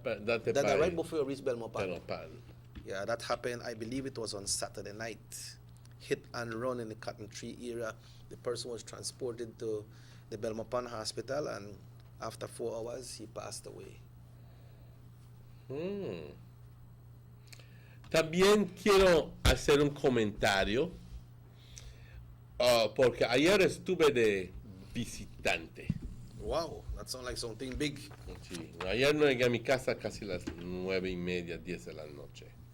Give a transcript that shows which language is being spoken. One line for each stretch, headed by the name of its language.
English: right before you reach Belmont Pan. Pan. Yeah, that happened, I believe it was on Saturday night. Hit and run in the Cotton Tree area. The person was transported to the Belmont Pan Hospital, and after 4 hours, he passed away.
Spanish: También quiero hacer un comentario, porque ayer estuve de visitante.
English: Wow, that sounds like something big.
Spanish: Sí, ayer no llegué a mi casa casi las 9:30, 10 de la noche.